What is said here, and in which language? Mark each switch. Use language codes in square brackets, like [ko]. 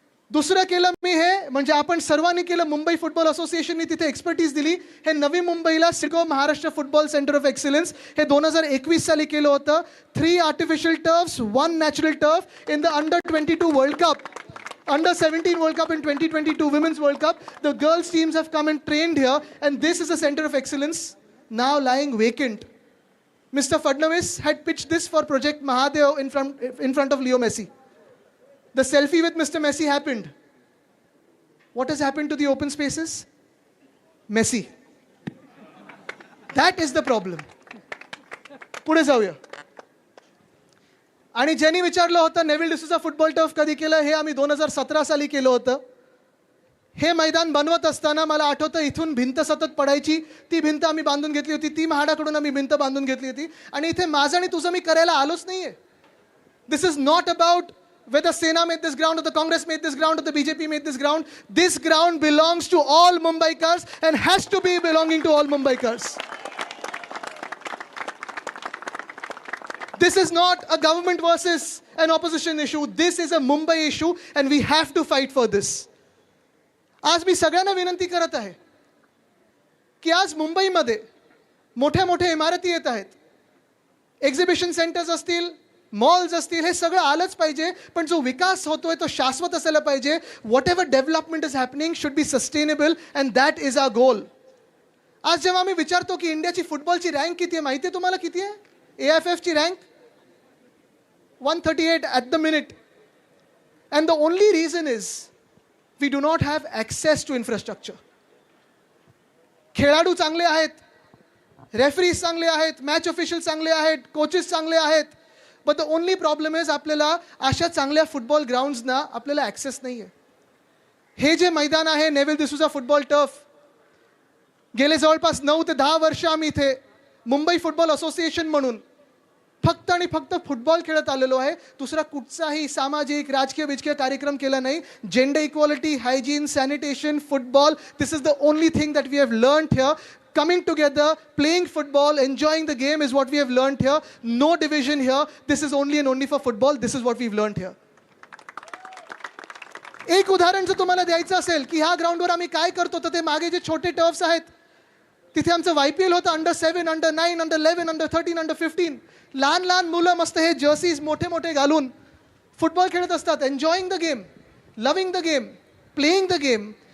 [mr] दुसरं केलं मी हे, म्हणजे आपण सर्वांनी केलं. मुंबई फुटबॉल असोसिएशननी तिथे एक्सपर्टीज दिली. हे नवी मुंबईला CIDCO Maharashtra football centre of excellence हे 2021 साली केलं होतं. [en] 3 artificial turfs, 1 natural turf in the under twenty two World Cup, under-17 World Cup and 2022 Women's World Cup. The girls teams have come and trained here, and this is a center of excellence now lying vacant. Mr. Fadnavis had pitched this for Project Mahadev in front of Leo Messi. The selfie with Mr. Messi happened. What has happened to the open spaces? Messi. That is the problem. [mr] पुढे जाऊया. आणि ज्यांनी विचारलं होतं Neville D'Souza football turf कधी केलं, हे आम्ही 2017 साली केलं होतं. हे मैदान बनवत असताना मला आठवतं इथून भिंत सतत पडायची. ती भिंत आम्ही बांधून घेतली होती. ती म्हाडाकडून आम्ही भिंत बांधून घेतली होती. आणि इथे माझं आणि तुझं मी करायला आलोच नाहीये. [en] This is not about whether Sena made this ground or the Congress made this ground or the BJP made this ground. This ground belongs to all Mumbaikars and has to be belonging to all Mumbaikars. This is not a government versus an opposition issue. This is a Mumbai issue and we have to fight for this. [mr] आज मी सगळ्यांना विनंती करत आहे की आज मुंबईमध्ये मोठ्या मोठ्या इमारती येत आहेत. एक्झिबिशन सेंटर्स असतील, मॉल्स असतील, हे सगळं आलंच पाहिजे. पण जो विकास होतोय तो शाश्वत असायला पाहिजे. [en] Whatever development is happening should be sustainable and that is our goal. [mr] आज जेव्हा मी विचारतो की इंडियाची फुटबॉलची रँक किती आहे, माहिती आहे तुम्हाला किती आहे? [en] AFF ची rank 138 at the minute. And the only reason is we do not have access to infrastructure. [mr] खेळाडू चांगले आहेत, रेफरीज चांगले आहेत, मॅच ऑफिशियल चांगले आहेत, कोचेस चांगले आहेत. [en] but the only problem is [mr] आपल्याला अशा चांगल्या फुटबॉल ग्राउंड्सना आपल्याला ॲक्सेस नाही आहे. हे जे मैदान आहे नेव्हिल डिसूजा फुटबॉल टर्फ, गेले जवळपास 9 ते 10 वर्ष आम्ही इथे मुंबई फुटबॉल असोसिएशन म्हणून फक्त आणि फक्त फुटबॉल खेळत आलेलो आहे. दुसरा कुठचाही सामाजिक राजकीय विजकीय कार्यक्रम केला नाही. [en] Gender equality, hygiene, sanitation, football, this is the only thing that we have learned here. Coming together, playing football, enjoying the game is what we have learned here. No division here. This is only and only for football. This is what we've learned here. [mr] एक उदाहरण जर तुम्हाला द्यायचं असेल की ह्या ग्राउंडवर आम्ही काय करतो, तर ते मागे जे छोटे टर्फ्स आहेत तिथे आमचं YPL होतं. अंडर-7, अंडर-9, अंडर-11, अंडर-13, अंडर-15. लहान लहान मुलं मस्त हे जर्सीज मोठे मोठे घालून फुटबॉल खेळत असतात. [en] Enjoying the game, loving the game, playing the game.